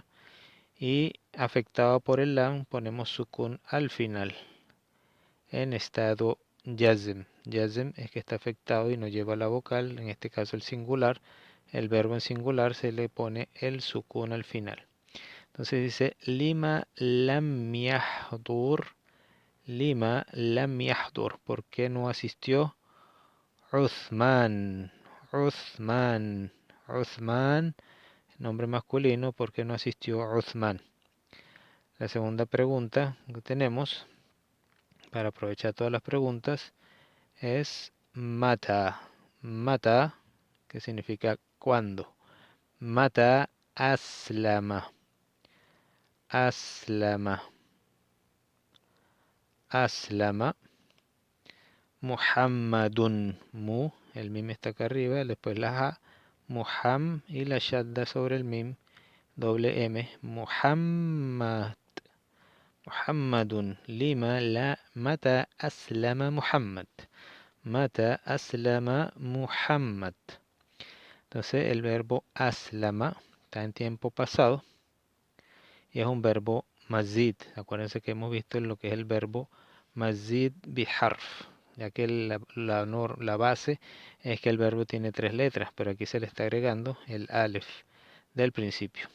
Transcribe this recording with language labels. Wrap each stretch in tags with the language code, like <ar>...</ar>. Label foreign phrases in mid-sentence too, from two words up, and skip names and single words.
<es>Y afectado por el lam, ponemos sukun al final. En estado yazm. Yazm es que está afectado y no lleva la vocal, en este caso el singular. El verbo en singular se le pone el sukun al final.</es> <ar>Entonces dice لم لم يحضر. لم لم يحضر.</ar> <es>¿Por qué no asistió? Uthman. Uthman. Uthman, nombre masculino, ¿por qué no asistió Uthman? La segunda pregunta que tenemos, para aprovechar todas las preguntas, es mata. Mata, que significa cuándo.</es> <ar>متى أسلم. أسلم. أسلم. محمد. Mu,</ar> <es>el mim está acá arriba, después la ha. Muham y la shadda sobre el mim, doble M. Muhammad. Muhammadun.</es> <ar>لم لا متى أسلم محمد. متى أسلم محمد.</ar> <es>Entonces el verbo aslama está en tiempo pasado y es un verbo mazid. Acuérdense que hemos visto lo que es el verbo</es> <ar>مزيد بحرف,</ar> <es>ya que la base es que el verbo tiene 3 letras, pero aquí se le está agregando el alef del principio.</es>